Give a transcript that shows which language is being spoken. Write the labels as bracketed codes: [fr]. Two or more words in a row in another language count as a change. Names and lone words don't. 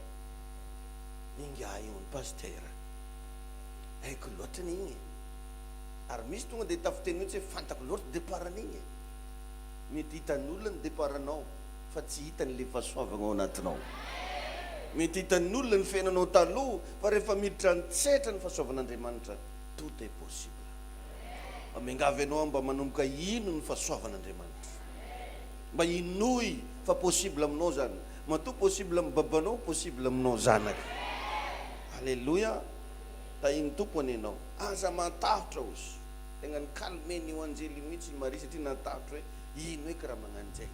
[mg] Inga io ny pastera haiko loatra n'igny, ary misy tonga dia tafiteny hoe tsy fantako loatra départ an'igny. Mety hitan'ny olona ny départ anao fa tsy hitany le fahasoavana ao anatinao. Mety hitan'ny olona ny fiainanao taloha fa rehefa miditra nitsetra ny fahasoavan'Andriamanitra, [fr] tout est possible. [mg] Amiangavy anao mba manomboka ino ny fahasoavan'Andriamanitra, mba inoy fa possible aminao zany, matoa possible amin'ny babanao, possible aminao zanaka. Alléluia. Ta iny tompony ianao, aza matahotra ozy, tegna ny kalmeny io anjely mihitsy ny Maria satria natahotra hoe ino eky raha magnan'izay.